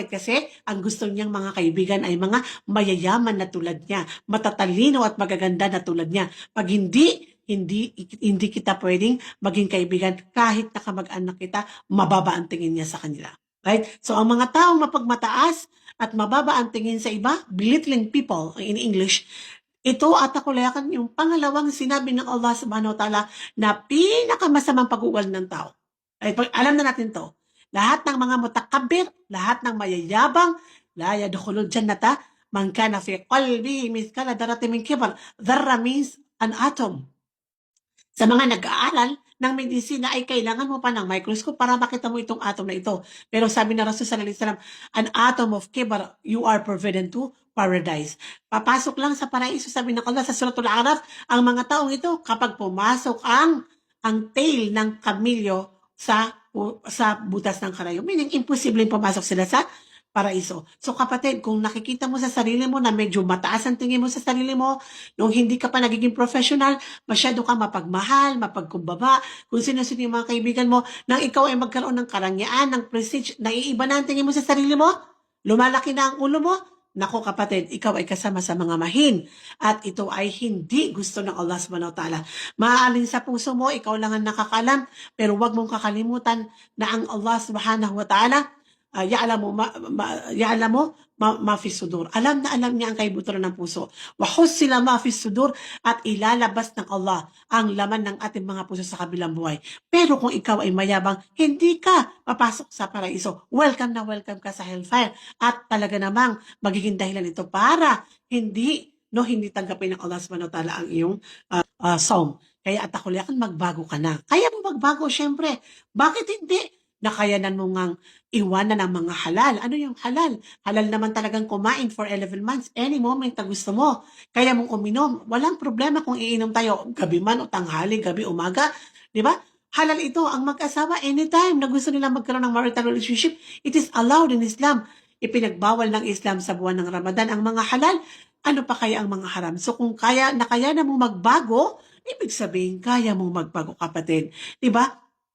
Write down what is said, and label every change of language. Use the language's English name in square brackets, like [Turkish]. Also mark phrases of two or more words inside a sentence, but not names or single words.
[Filipino] Kasi ang gusto niyang mga kaibigan ay mga mayayaman na tulad niya, matatalino at magaganda na tulad niya. Pag hindi kita pwedeng maging kaibigan kahit na kamag-anak kita, mababa ang tingin niya sa kanila. Right? So, ang mga taong mapagmataas at mababa ang tingin sa iba, [English] belittling people in English, [Filipino] ito at akulayakan yung pangalawang sinabi ng Allah [Arabic] سبحانه وتعالى [Filipino] na pinakamasamang pag-uugal ng tao. Ay, alam na natin to. Lahat ng mga mutakabir, lahat ng mayayabang, [Arabic] لا يدخل الجنة من كان في قلبه مثقال ذرة من كبر. [English] Dharra means an atom. [Filipino] Sa mga nag-aaral ng medisina ay kailangan mo pa ng microscope para makita mo itong atom na ito. Pero sabi ng Rasul [Arabic] صلى الله عليه وسلم, [English] an atom of kibar, you are forbidden to paradise. [Filipino] Papasok lang sa paraiso, sabi ng Allah sa Suratul Araf, ang mga taong ito kapag pumasok ang tail ng kamilyo sa butas ng karayom. Meaning, imposible pumasok sila sa paraiso. So kapatid, kung nakikita mo sa sarili mo na medyo mataas ang tingin mo sa sarili mo, nung hindi ka pa nagiging professional, masyado ka mapagmahal, mapagkumbaba, kung sino-sino yung mga kaibigan mo, nang ikaw ay magkaroon ng karangyaan, ng prestige, naiiba na ang tingin mo sa sarili mo, lumalaki na ang ulo mo, nako kapatid, ikaw ay kasama sa mga mahin. At ito ay hindi gusto ng Allah [Arabic] سبحانه وتعالى. [Filipino] Maaalin sa puso mo, ikaw lang ang nakakalam, pero wag mong kakalimutan na ang Allah [Arabic] سبحانه وتعالى يعلم ما في الصدور. [Filipino] Alam na alam niya ang kaibuturan ng puso. [Arabic] وحصل ما في الصدور [Filipino] at ilalabas ng Allah ang laman ng ating mga puso sa kabilang buhay. Pero kung ikaw ay mayabang, hindi ka papasok sa paraiso. Welcome na welcome ka sa hellfire. At talaga namang magiging dahilan ito para hindi tanggapin ng Allah [Arabic] سبحانه وتعالى [Filipino] ang iyong psalm. Kaya at akuliakan, magbago ka na. Kaya mo magbago, syempre. Bakit hindi? Nakayanan mo ngang iwanan ang mga halal. Ano yung halal? Halal naman talagang kumain [English] for 11 months. Any moment [Filipino] na gusto mo. Kaya mong uminom. Walang problema kung iinom tayo. Gabi man o tanghali, gabi, umaga. Di ba? Halal ito. Ang mag-asawa, anytime na gusto nila magkaroon ng [English] marital relationship, it is allowed in Islam. [Filipino] Ipinagbawal ng Islam sa buwan ng Ramadan ang mga halal. Ano pa kaya ang mga haram? So kung nakaya na mo magbago, ibig sabihin, kaya mo magbago, kapatid. Di ba?